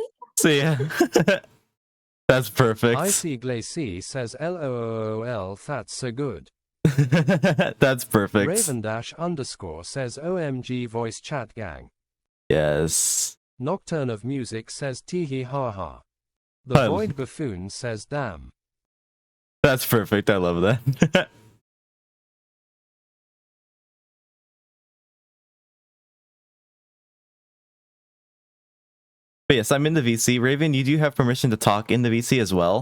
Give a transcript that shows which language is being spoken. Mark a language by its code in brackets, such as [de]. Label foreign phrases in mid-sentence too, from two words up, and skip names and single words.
[en] see ya. That's perfect. Icy Glacy says LOL, that's so good. That's perfect. Raven_ says OMG voice chat gang. Yes. Nocturne of Music says teehee ha ha. The Void Buffoon says damn. That's perfect. I love that. But yes, I'm in the VC. Raven, you do have permission to talk in the VC as well.